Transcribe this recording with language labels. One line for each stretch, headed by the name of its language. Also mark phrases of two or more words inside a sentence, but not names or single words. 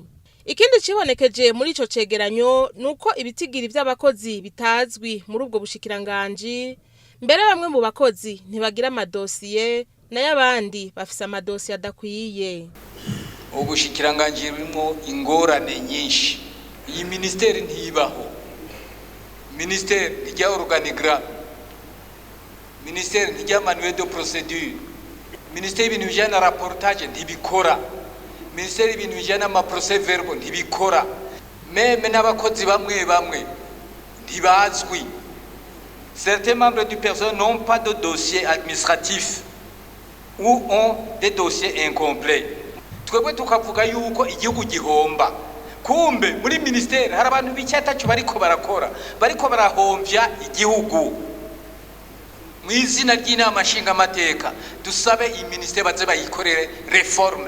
Rundi: Ikindi cibonekeje muri ico cegeranyo nuko ibitigiri vy'abakozi bitazwi muri ubwo bushikiranganje, mbere bamwe mu bakozi ntibagira amadosiye nayo abandi bafise amadosiye adakwiye. Ubushikiranganje burimo ingorane nyinshi. Iyi ministeri ntibaho. Ministeri rya organigramme, ministeri rya
French: manuel de procédure,
Rundi: ministeri ibintu bijana na rapportage ntibikora, ministeri ibintu bijana na
French: procès verbal
Rundi: ntibikora. Meme n'abakozi bamwe ntibazwi.
French: Certains membres du personnel n'ont pas de dossier administratif ou ont des dossiers incomplets.
Rundi: Twebwe tukavuga yuko igihugu gihomba, kumbe muri ministeri hari abantu b'icyatacu bariko barahomvya igihugu. Mu izina ry'Inama Nshingamateka dusabe iyi ministeri baze bayikorere reforme.